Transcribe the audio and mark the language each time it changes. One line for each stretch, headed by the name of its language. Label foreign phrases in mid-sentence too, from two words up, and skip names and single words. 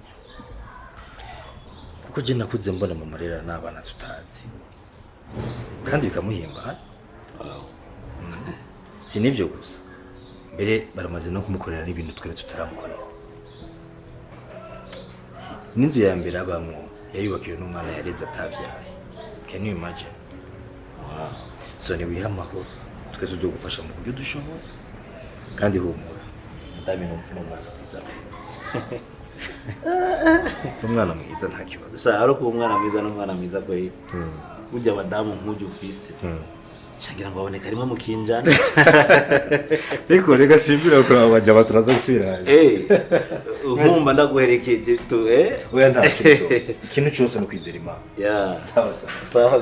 Rundi: Kuko je nakuze mbona mama rera n'abana tutazi. kandi bikamuhimbara. Si nivyo gusa, mbere baramaze no kumukorera n'ibintu twari tutaramukorera. N'inzu ya mbere abamwo yayubakiwe n'umwana yareze atavyaye.
English: Can you imagine?
Rundi: Wow. So ni wiha amahoro twese uzogufasha mu buryo dushoboye kandi humura ndami n'umwana mwiza pe. Umwana mwiza nta kibazo. Sha ariko umwana mwiza n'umwana mwiza kwe. Burya abadamu nk'ujya ufise. Shagira ngo baboneka rimwe mu kinjana. Reko rega simbira ko abaje baturaza gusubira. Nkumva ndaguherekeje tu Oya nta cyo. Ikintu cyose no kwizera Imana. Yeah.
Swahili: Sawa sawa.